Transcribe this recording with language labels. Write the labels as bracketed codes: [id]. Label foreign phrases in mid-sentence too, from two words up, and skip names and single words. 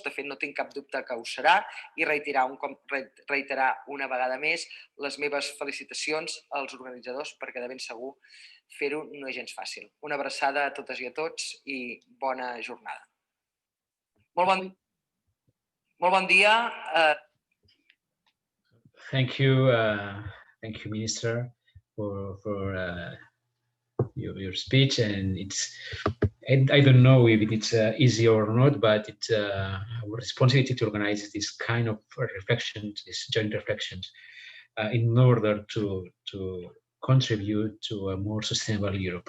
[ca] De fet, no tinc cap dubte que ho serà, i reiterar una vegada més les meves felicitacions als organitzadors, perquè de ben segur fer-ho no és gens fàcil. Una abraçada a totes i a tots i bona jornada. Molt bon dia. [en] Thank you, Minister, for your speech. And I don't know if it's easy or not, but it's our responsibility to organize this kind of reflections, these joint reflections, in order to contribute to a more sustainable Europe.